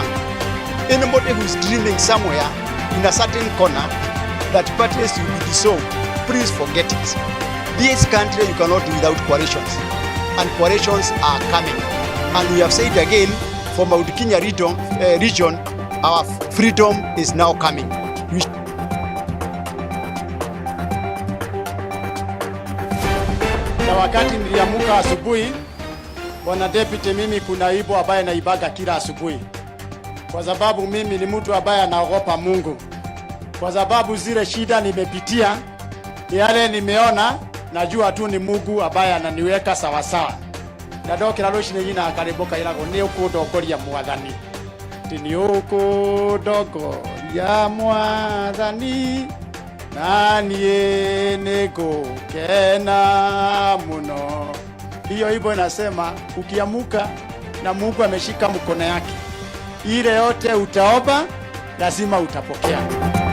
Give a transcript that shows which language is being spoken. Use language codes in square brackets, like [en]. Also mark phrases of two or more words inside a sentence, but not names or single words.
[en] Anybody who is dreaming somewhere in a certain corner that parties will be dissolved, please forget it. This country you cannot do without coalitions, and coalitions are coming. And we have said again, for Mount Kenya region, our freedom is now coming. [sw] Na wakati niliamuka asubuhi, Bwana Deputy, mimi kuna wimbo ambaye naibaga kila asubuhi, kwa sababu mimi ni mtu ambaye anaogopa Mungu, kwa sababu zile shida nimepitia, yale nimeona, najua tu ni Mungu ambaye ananiweka sawa sawa. [ki] Na ndokira rucini nyina akariboka irago ni ukundongoria Mwathani, ni ukundongoria Mwathani, na niĩ nĩngũkena muno. [sw] Hiyo hivyo inasema ukiamuka na Mungu ameshika mkono yake, ile yote utaomba lazima utapokea.